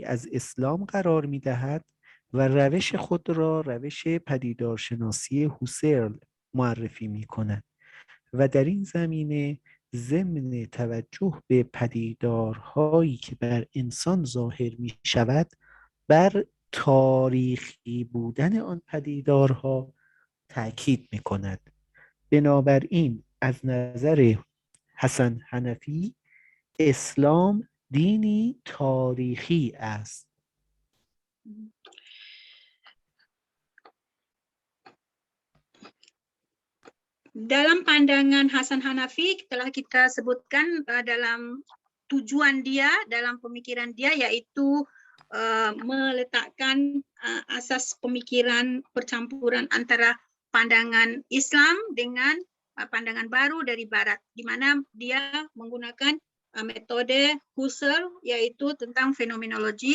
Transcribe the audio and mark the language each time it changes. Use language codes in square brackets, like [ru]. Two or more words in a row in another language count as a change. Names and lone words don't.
[fa] از اسلام قرار می‌دهد و روش خود را روش پدیدارشناسی هوسرل معرفی می‌کند و در این زمینه ضمن توجه به پدیدارهایی که بر انسان ظاهر می‌شود بر تاریخی بودن آن پدیدارها تأکید می‌کند. بنابراین از نظر حسن حنفی اسلام دینی تاریخی است. [id] Dalam pandangan Hasan Hanafi telah kita sebutkan dalam tujuan dia, dalam pemikiran dia, yaitu meletakkan asas pemikiran percampuran antara pandangan Islam dengan pandangan baru dari Barat, di mana dia menggunakan metode Husserl, yaitu tentang fenomenologi.